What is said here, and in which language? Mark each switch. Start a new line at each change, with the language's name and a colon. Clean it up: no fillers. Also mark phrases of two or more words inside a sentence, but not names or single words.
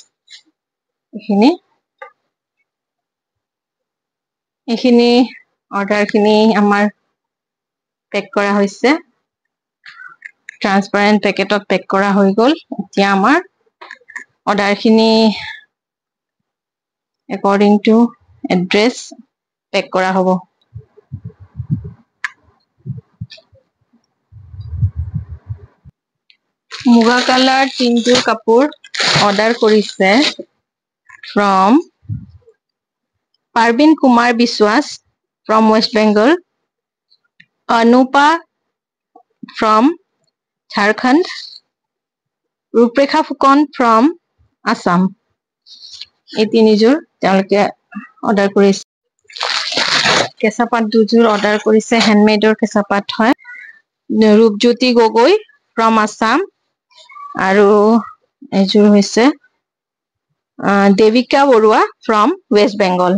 Assamese: এইখিনি অৰ্ডাৰ খিনি আমাৰ পেক কৰা হৈছে। ট্ৰান্সপাৰেন্ট পেকেটত পেক কৰা হৈ গ'ল। এতিয়া আমাৰ অৰ্ডাৰ খিনি
English: according to address
Assamese: পেক কৰা হ'ব। মুগা কালাৰ তিনযোৰ কাপোৰ অৰ্ডাৰ কৰিছে from পাৰবিন কুমাৰ বিশ্বাস from West Bengal, Anupa from Jharkhand, Ruprekha Fukan from Assam। এই তিনিযোৰ তেওঁলোকে অৰ্ডাৰ কৰিছে। কেঁচা পাট দুযোৰ অৰ্ডাৰ কৰিছে, হ্যান্ডমেডৰ কেঁচা পাট হয়। ৰূপজ্যোতি গগৈ from Assam আৰু এযোৰ হৈছে দেবিকা বৰুৱা from West Bengal।